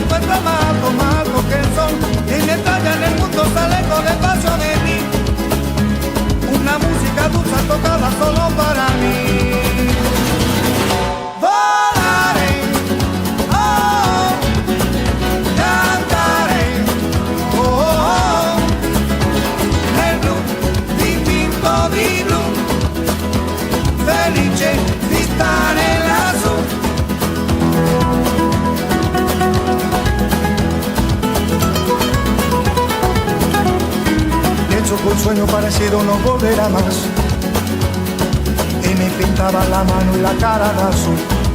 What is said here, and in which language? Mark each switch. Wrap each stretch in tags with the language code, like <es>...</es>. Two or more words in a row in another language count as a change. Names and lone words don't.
<es>lo más alto que el sol, y mi estrella en el mundo sale con despacio de ti. Una música dulce tocada solo para mí. Volaré, oh, cantaré,</es> <it>oh, oh, nel blu dipinto di blu, felice di stare lassù.</it> <es>Pienso que un sueño parecido no volverá más, y me pintaba la mano y la cara de azul.</es>